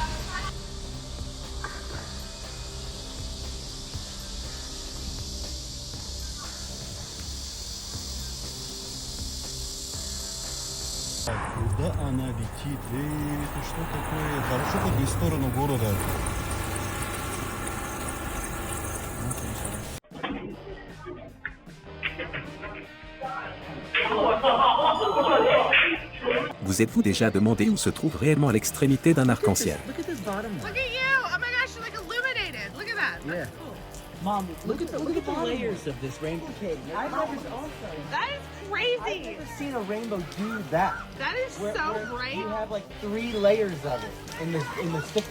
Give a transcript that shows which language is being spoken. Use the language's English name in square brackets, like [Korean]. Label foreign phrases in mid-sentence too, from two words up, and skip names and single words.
[Russian] Куда она летит? Это что такое? Хорошо, хоть не в сторону города. [French] Vous êtes-vous déjà demandé où se trouve réellement l'extrémité d'un arc-en-ciel? [English] Look at you! Oh my gosh, you're like illuminated. Look at that. That's cool. Mom, look at the layers of this rainbow. That is crazy. I've never seen a rainbow do that. That is Where so bright. You have like 3 layers of it in the sticker.